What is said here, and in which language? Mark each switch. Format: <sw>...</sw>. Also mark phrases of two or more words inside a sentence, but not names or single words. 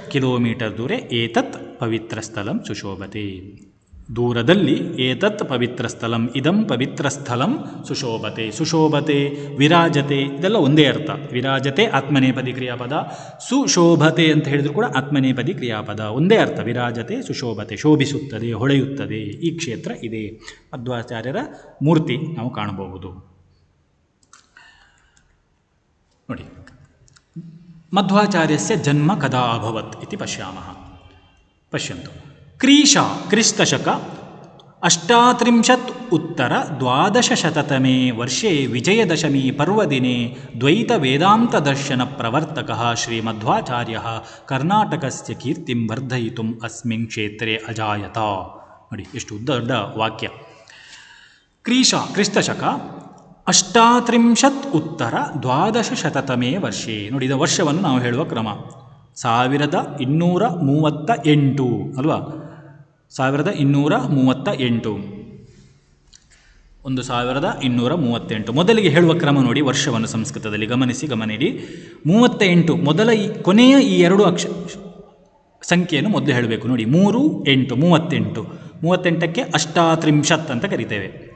<kn>ಕಿಲೋಮೀಟರ್ ದೂರ</kn> <sa>ಏತತ್ ಪವಿತ್ರ ಸ್ಥಳಂ ಸುಶೋಭತೆ</sa> <kn>ದೂರದಲ್ಲಿ</kn> <sa>ಏತತ್ ಪವಿತ್ರ ಸ್ಥಳಂ ಇದಂ ಪವಿತ್ರ ಸ್ಥಳಂ ಸುಶೋಭತೆ ಸುಶೋಭತೆ ವಿರಾಜತೆ</sa> <kn>ಇದೆಲ್ಲ ಒಂದೇ ಅರ್ಥ</kn> <sa>ವಿರಾಜತೆ ಆತ್ಮನೇಪದಿ ಕ್ರಿಯಾಪದ ಸುಶೋಭತೆ</sa> <kn>ಅಂತ ಹೇಳಿದ್ರು ಕೂಡ</kn> <sa>ಆತ್ಮನೇಪದಿ ಕ್ರಿಯಾಪದ</sa> <kn>ಒಂದೇ ಅರ್ಥ</kn> <sa>ವಿರಾಜತೆ ಸುಶೋಭತೆ</sa> <kn>ಶೋಭಿಸುತ್ತದೆ ಹೊಳೆಯುತ್ತದೆ ಈ ಕ್ಷೇತ್ರ ಇದೆ ಮಧ್ವಾಚಾರ್ಯರ ಮೂರ್ತಿ ನಾವು ಕಾಣಬಹುದು</kn> <sa>ನೋಡಿ ಮಧ್ವಾಚಾರ್ಯಸ್ಯ ಜನ್ಮ ಕದಾ ಅಭವತ್ ಇತಿ ಪಶ್ಯಾಮಃ ಪಶ್ಯಂತು ಕ್ರಿಸ್ತಶಕ 38 उत्तर 1200तमे वर्षे विजयदशमी पर्वदिने द्वैतवेदान्तदर्शन प्रवर्तकः श्रीमध्वाचार्यः कर्नाटकस्य कीर्तिं वर्धयितुम् अस्मिन् क्षेत्रे अजायत</sa> <kn>ನೋಡಿ ಎಷ್ಟು ದೊಡ್ಡ ವಾಕ್ಯ ಕ್ರಿಸ್ತಶಕ 38</kn> <sa>उत्तर 1200तमे ವರ್ಷೆ</sa> <kn>ನೋಡಿ ಇದರ ವರ್ಷವನ್ನು ನಾವು ಹೇಳುವ ಕ್ರಮ 1238 ಅಲ್ವಾ 1238 1238 ಮೊದಲಿಗೆ ಹೇಳುವ ಕ್ರಮ ನೋಡಿ ವರ್ಷವನ್ನು ಸಂಸ್ಕೃತದಲ್ಲಿ ಗಮನಿಡಿ 38 ಮೊದಲ ಕೊನೆಯ ಈ ಎರಡು ಸಂಖ್ಯೆಯನ್ನು ಮೊದಲು ಹೇಳಬೇಕು ನೋಡಿ 3 8 38ಕ್ಕೆ 38 ಅಂತ ಕರಿತೇವೆ</kn>